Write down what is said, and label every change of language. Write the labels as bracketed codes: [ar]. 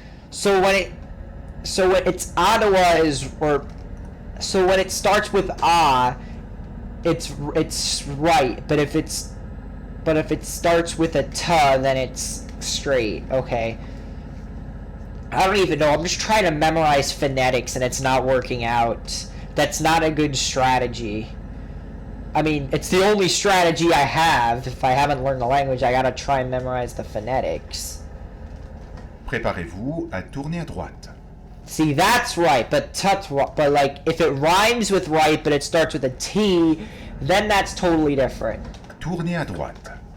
[en] So when it's Ottawa is, or so when it starts with it's right, but if it starts with a ta, then it's straight. Okay. I don't even know. I'm just trying to memorize phonetics and it's not working out. That's not a good strategy. I mean, it's the only strategy I have. If I haven't learned the language, I gotta try and memorize the phonetics. [fr] Préparez-vous à tourner à droite. [en] See, that's right, but like, if it rhymes with right, but it starts with a T, then that's totally different. [fr] Tournez à droite.